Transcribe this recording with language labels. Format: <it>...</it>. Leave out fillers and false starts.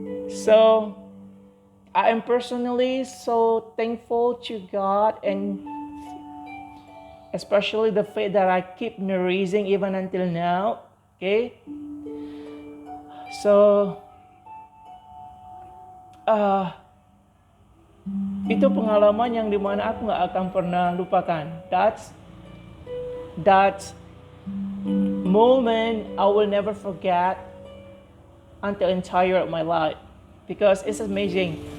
<en>So I am personally so thankful to God, and especially the faith that I keep raising even until now. Okay?</en> <id>So itu pengalaman yang dimana aku gak akan pernah lupakan.</id> <en>That moment I will never forget until entire of my life, because it's amazing.</en>